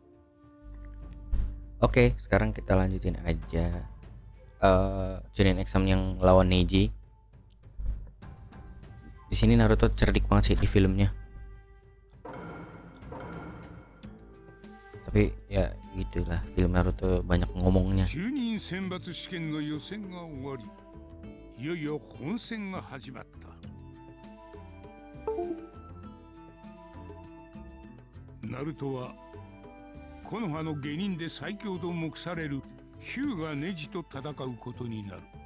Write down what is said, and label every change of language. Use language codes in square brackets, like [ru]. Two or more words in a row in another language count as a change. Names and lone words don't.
[id] Oke, sekarang kita lanjutin aja Chunin exam yang lawan Neji. Di sini Naruto cerdik banget sih di filmnya. Tapi ya gitulah, film Naruto banyak ngomongnya. [ja] 中任選抜試験の予選が終わり、いよいよ本戦が始まった。ナルトは木の葉の下人で最強と目されるヒューガ・ネジと戦うことになる。